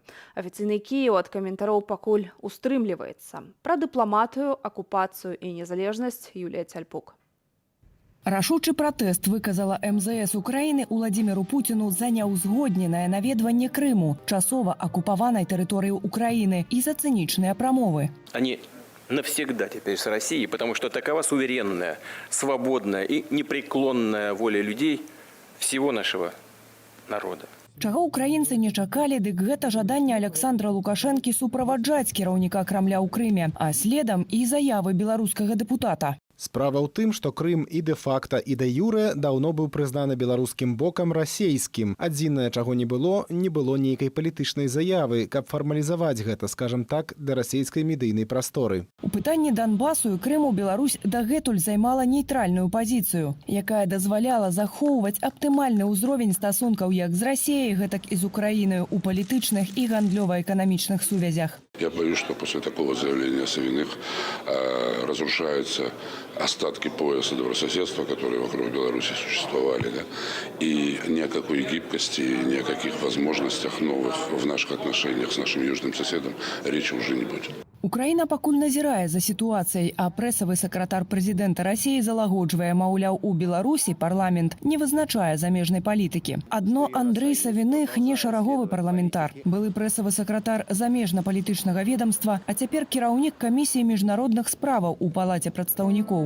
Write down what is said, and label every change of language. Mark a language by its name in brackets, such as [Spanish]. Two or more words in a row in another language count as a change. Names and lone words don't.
[Belarusian] Афіцыйны Кіеў ад каментароў пакуль устрымліваецца. Пра дыпламатыю, акупацыю і незалежнасць Юлія Цяльпук. Рашучы пратэст выказала МЗС Украіны Уладзіміру Пуціну за няўзгодненае наведванне Крыму, часова акупаванай тэрыторыі Украіны, і за цынічныя прамовы. [Russian] Они навсегда теперь с Россией, потому что такова суверенная, свободная и непреклонная воля людей всего нашего народа. [Belarusian] Чаго украінцы не чакалі, дык гэта жаданне Александра Лукашэнкі суправаджаць кіраўніка Крамля ў Крыме, а следам і заявы беларускага дэпутата. Справа ў тым, што Крым і дэ-факта, і дэ-юрэ даўно быў прызнаны беларускім бокам расейскім. Адзінае, чаго не было нейкай палітычнай заявы, каб фармалізаваць гэта, скажам так, да расейскай медыйнай прасторы. У пытанні Донбасу і Крыму Беларусь дагэтуль займала нейтральную пазіцыю, якая дазваляла захоўваць аптымальны ўзровень стасункаў як з Расіяй, гэтак і з Украінай у палітычных і гандлёва-эканамічных сувязях. [Russian] Я боюсь, что после такого заявления Савиных разрушаются остатки пояса добрососедства, которые вокруг Беларуси существовали. Да? И ни о какой гибкости, ни о каких возможностях новых в наших отношениях с нашим южным соседом речи уже не будет. [Belarusian] Украіна пакуль назірае за сітуацыяй, а прэсавы сакратар прэзідэнта Расіі залагоджвае, маўляў, у Беларусі парламент не вызначае замежнай палітыкі. Адно Андрэй Савіных не шараговы парламентар. Былы прэсавы сакратар замежна-палітычнага ведомства, а цяпер кіраўнік камісіі міжнародных справаў у палаце прадстаўнікоў.